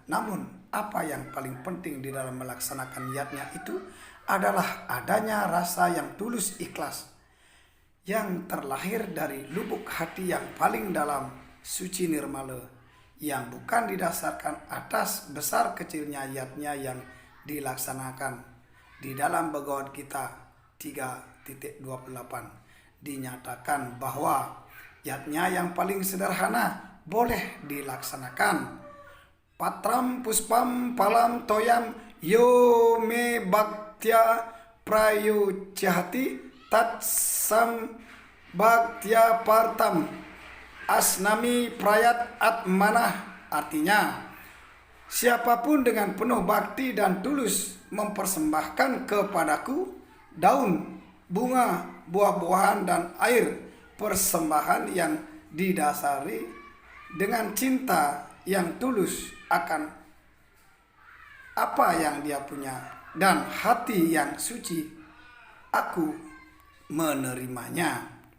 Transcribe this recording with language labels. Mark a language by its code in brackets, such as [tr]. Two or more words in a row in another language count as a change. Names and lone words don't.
[id] Namun apa yang paling penting di dalam melaksanakan yatnya itu adalah adanya rasa yang tulus ikhlas yang terlahir dari lubuk hati yang paling dalam, suci nirmala, yang bukan didasarkan atas besar kecilnya yatnya yang dilaksanakan. Di dalam Bhagavad Gita 3.28 dinyatakan bahwa yatnya yang paling sederhana boleh dilaksanakan. [sa] Patram puspam palam toyam yo me bhaktya prayuchyati tatsam bhaktya partam asnami prayat atmanah. [id] Artinya, siapapun dengan penuh bakti dan tulus mempersembahkan kepadaku daun, bunga, buah-buahan dan air persembahan yang didasari dengan cinta yang tulus akan apa yang dia punya dan hati yang suci, aku menerimanya.